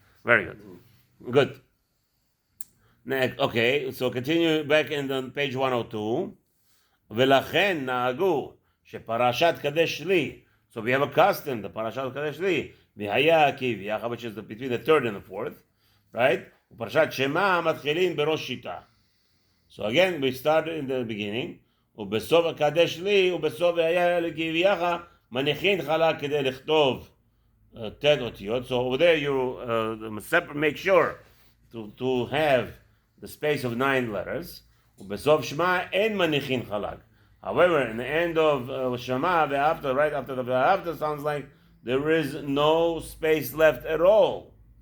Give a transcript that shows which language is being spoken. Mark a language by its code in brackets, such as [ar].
[en] Very good. Good. Next, okay, so continue back in the page 102. [he] ולכן נהגו שפרשת קדש לי. [en] So we have a custom, the parashat קדש לי. והיה כי ויחד, which is between the 3rd and the 4th, right? [he] ופרשת שמע מתחילים בראש שיטה. [en] So again, we started in the beginning. [he] ובסוף הקדש לי, ובסוף והיה כי ויחד, מניחין חלק כדי לכתוב tet otiyot. [en] So over there you make sure to have the space of 9 letters. [he] ובסוף שמע אין מניחין חלק. [en] However, in the end of Shema, right after the after sounds like there is no space left at all.